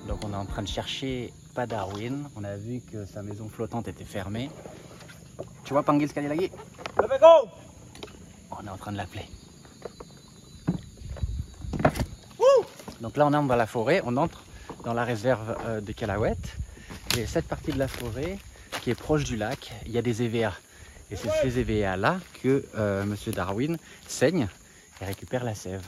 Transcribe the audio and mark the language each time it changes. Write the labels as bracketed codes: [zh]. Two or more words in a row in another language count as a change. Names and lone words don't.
[fr] On est en train de chercher pas Darwin. On a vu que sa maison flottante était fermée. Tu vois [id] panggil sekali lagi? [fr] On est en train de l'appeler. Donc là on entre dans la forêt, on entre dans la réserve de Calahuète. Et cette partie de la forêt qui est proche du lac, il y a des EVA. Et c'est ces EVA là que Monsieur Darwin saigne et récupère la sève.